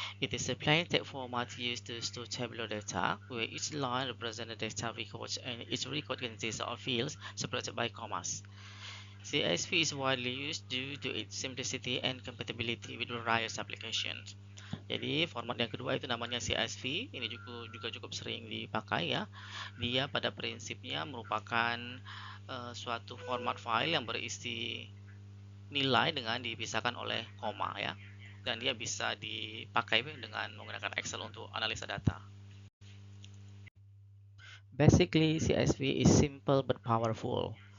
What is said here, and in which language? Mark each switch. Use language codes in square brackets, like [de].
[en] It is a plain text format used to store tabular data, where each line represents a data record and each record consists of fields separated by commas. CSV is widely used due to its simplicity and compatibility with various applications. [id] Jadi format yang kedua itu namanya CSV. Ini juga cukup sering dipakai ya. Dia pada prinsipnya merupakan suatu format file yang berisi nilai dengan dipisahkan oleh koma ya. Dan dia bisa dipakai dengan menggunakan Excel untuk analisa data. [en] Basically, CSV is simple but powerful.